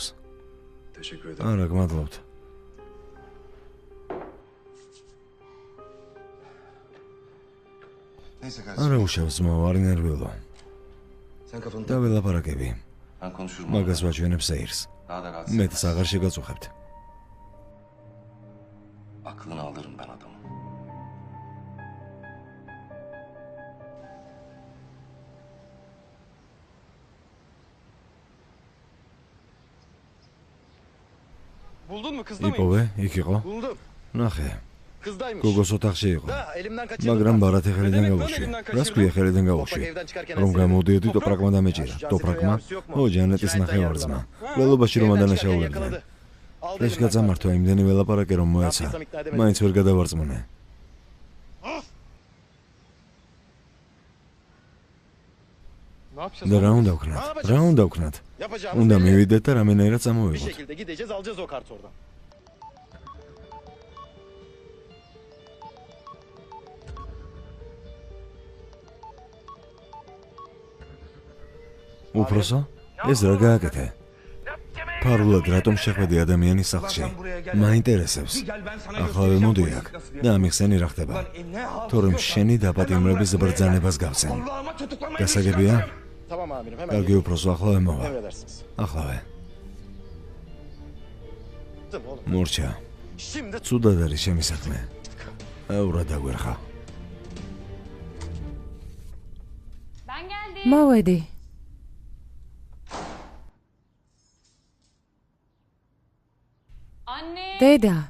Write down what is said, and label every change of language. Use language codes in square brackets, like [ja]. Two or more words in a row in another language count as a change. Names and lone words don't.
[ka] არა, გმადლობთ. არა უშავს ძმაო, არ ინერვიულო. და ველაპარაკები. მაგას ვაჩვენებ სეირს. მეტს აღარ შეგაწუხებთ. [tr] Aklını alırım ben adamı. Buldun mu kızda mıyım? [ka] იპოვე, იქ იყო. [tr] Buldum. [ka] ნახე. [tr] Kızdaymış. [ka] გოგოს ოთახში იყო. [tr] Da elimden kaçırdım. [ka] მაგრამ ბარათი ხელიდან [tr] Demek böyle [ka] გავუშვი. [tr] elimden [ka] რას ქვია ხელიდან გავუშვი? რომ გამოდიოდი ტოპრაკმა დამეჭირა. ტოპრაკმა? ო, ჯანეტის ნახევარძმა. ველობაში რომ ადანაშაულებდნენ. ეს გაწამართვა იმდენი ველაპარაკე რომ მოეცა. მაინც ვერ გადავარწმუნე. და რა უნდა ვქნათ? რა უნდა ვქნათ? უნდა მივიდეთ და რამენერად [tr] Bir [ka] წამოვიღოთ. [tr] şekilde gideceğiz, alacağız o kartı oradan. [ka] უფროსო? ეს რა გააკეთე? ფარულად რატომ შეხვედი ადამიანის სახლში? მაინტერესებს. ახლა მოდი აქ და ამიხსენი რა ხდება. თორემ შენი დაპატიმრების ბრძანებას გავცენ. გასაგებია? [tr] Tamam amirim, hemen [ka] კარგი უფროსო, ახლა მოვა. [tr] emredersiniz. [ka] ახლა. [tr] Oğlum. [ka] მორჩა. [tr] Şimdi [ka] ცუდად არის ჩემი საქმე. აურა დაგვერხა. მოვედი. დედა.